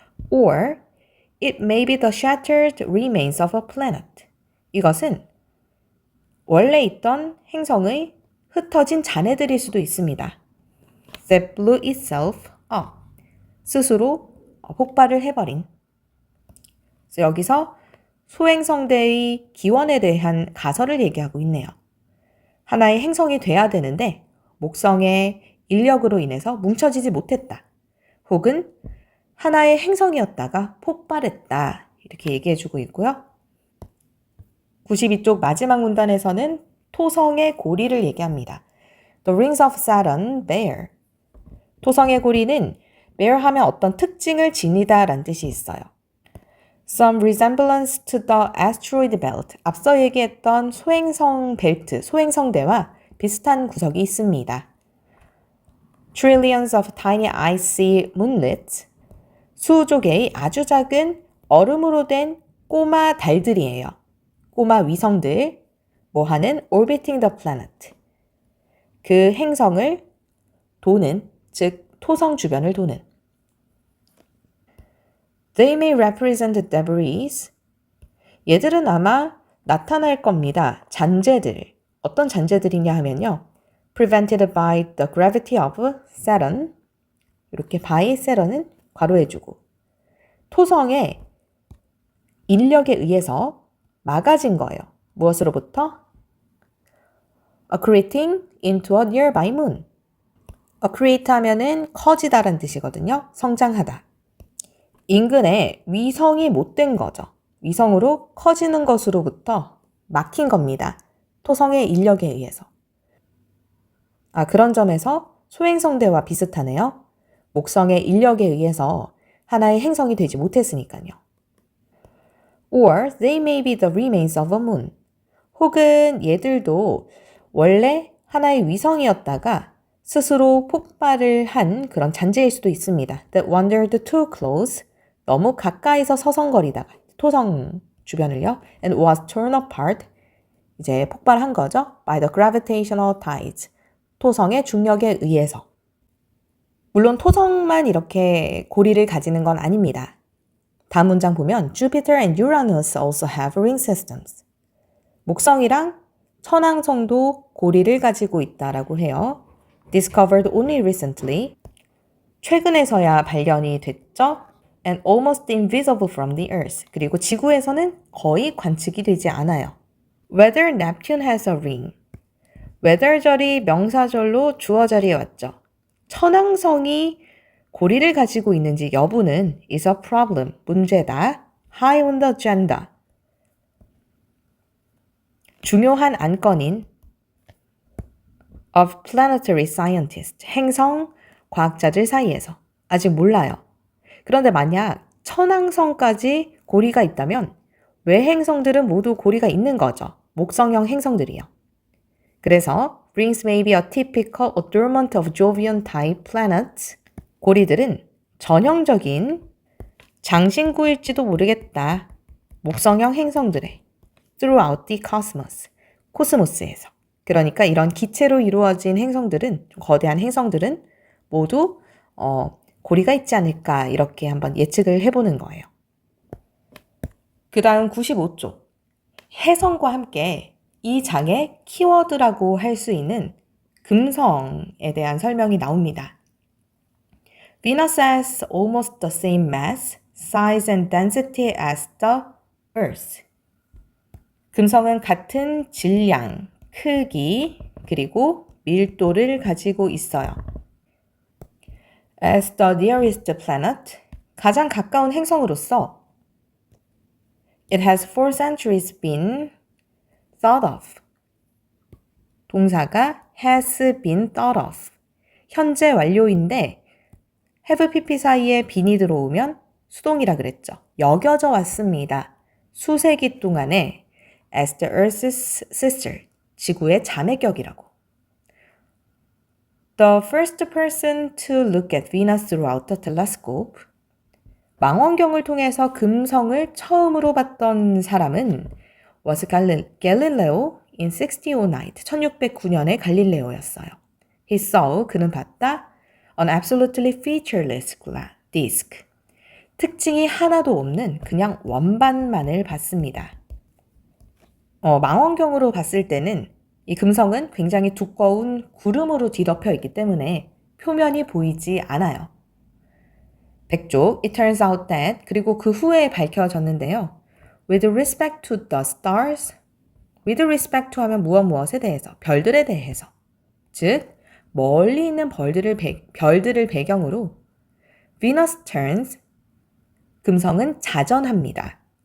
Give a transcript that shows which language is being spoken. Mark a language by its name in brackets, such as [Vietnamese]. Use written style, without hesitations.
[English] Or it may be the shattered remains of a planet. [Korean] 이것은 원래 있던 행성의 흩어진 잔해들일 수도 있습니다. [English] That blew itself up. [Korean] 스스로 폭발을 해버린. 그래서 여기서 소행성대의 기원에 대한 가설을 얘기하고 있네요. 하나의 행성이 돼야 되는데 목성의 인력으로 인해서 뭉쳐지지 못했다. 혹은 하나의 행성이었다가 폭발했다. 이렇게 얘기해주고 있고요. 92쪽 마지막 문단에서는 토성의 고리를 얘기합니다. [English] The rings of Saturn bear. [Korean] 토성의 고리는 bear 하면 어떤 특징을 지니다 라는 뜻이 있어요. [English] Some resemblance to the asteroid belt. [Korean] 앞서 얘기했던 소행성 벨트, 소행성대와 비슷한 구석이 있습니다. [English] Trillions of tiny icy moonlets. [Korean] 수조 개의 아주 작은 얼음으로 된 꼬마 달들이에요. 꼬마 위성들. 뭐하는? [English] Orbiting the planet. [Korean] 그 행성을 도는, 즉 토성 주변을 도는. [English] They may represent debris. [Korean] 얘들은 아마 나타날 겁니다. 잔재들. 어떤 잔재들이냐 하면요. [English] Prevented by the gravity of Saturn. [Korean] 이렇게 by Saturn은 괄호해주고. 토성의 인력에 의해서 막아진 거예요. 무엇으로부터? [English] Accreting into a nearby moon. [Korean] accrete 하면은 커지다라는 뜻이거든요. 성장하다. 인근에 위성이 못 된 거죠. 위성으로 커지는 것으로부터 막힌 겁니다. 토성의 인력에 의해서. 그런 점에서 소행성대와 비슷하네요. 목성의 인력에 의해서 하나의 행성이 되지 못했으니까요. [English] Or they may be the remains of a moon. [Korean] 혹은 얘들도 원래 하나의 위성이었다가 스스로 폭발을 한 그런 잔재일 수도 있습니다. [English] That wandered too close. [Korean] 너무 가까이서 서성거리다가 토성 주변을요. [English] And was torn apart. [Korean] 이제 폭발한 거죠. [English] By the gravitational tides. [Korean] 토성의 중력에 의해서. 물론 토성만 이렇게 고리를 가지는 건 아닙니다. 다음 문장 보면 [English] Jupiter and Uranus also have ring systems. [Korean] 목성이랑 천왕성도 고리를 가지고 있다라고 해요. [English] Discovered only recently. [Korean] 최근에서야 발견이 됐죠. [English] And almost invisible from the Earth. [Korean] 그리고 지구에서는 거의 관측이 되지 않아요. [English] Whether Neptune has a ring. [Korean] whether절이 명사절로 주어 자리에 왔죠. 천왕성이 고리를 가지고 있는지 여부는 [English] is a problem, [Korean] 문제다. [English] High on the agenda. [Korean] 중요한 안건인 [English] of planetary scientists, [Korean] 행성 과학자들 사이에서 아직 몰라요. 그런데 만약 천왕성까지 고리가 있다면 외행성들은 모두 고리가 있는 거죠. 목성형 행성들이요. 그래서 [English] rings may be a typical adornment of Jovian type planets. [Korean] 고리들은 전형적인 장신구일지도 모르겠다. 목성형 행성들의 [English] throughout the cosmos. [Korean] 코스모스에서. 그러니까 이런 기체로 이루어진 행성들은, 거대한 행성들은 모두 고리가 있지 않을까 이렇게 한번 예측을 해보는 거예요. 그 다음 95쪽. 해성과 함께 이 장의 키워드라고 할 수 있는 금성에 대한 설명이 나옵니다. [English] Venus has almost the same mass, size and density as the Earth. [Korean] 금성은 같은 질량, 크기, 그리고 밀도를 가지고 있어요. [English] As the nearest planet, [Korean] 가장 가까운 행성으로서 [English] It has for centuries been thought of. [Korean] 동사가 has been thought of. 현재 완료인데 have pp 사이에 bean이 들어오면 수동이라 그랬죠. 여겨져 왔습니다. 수세기 동안에 [English] as the Earth's sister, [Korean] 지구의 자매격이라고. [English] The first person to look at Venus throughout the telescope. [Korean] 망원경을 통해서 금성을 처음으로 봤던 사람은 [English] was Galileo in 1609, [Korean] 1609년의 갈릴레오였어요. [English] He saw, [Korean] 그는 봤다, [English] an absolutely featureless disk. [Korean] 특징이 하나도 없는 그냥 원반만을 봤습니다. 망원경으로 봤을 때는 이 금성은 굉장히 두꺼운 구름으로 뒤덮여 있기 때문에 표면이 보이지 않아요. 100쪽, [English] it turns out that, [Korean] 그리고 그 후에 밝혀졌는데요. [English] With respect to the stars, with respect to [Korean] 하면 무엇에 대해서, 별들에 대해서. 즉, 멀리 있는 별들을 배경으로 [English] Venus turns, [Korean] 금성은 자전합니다.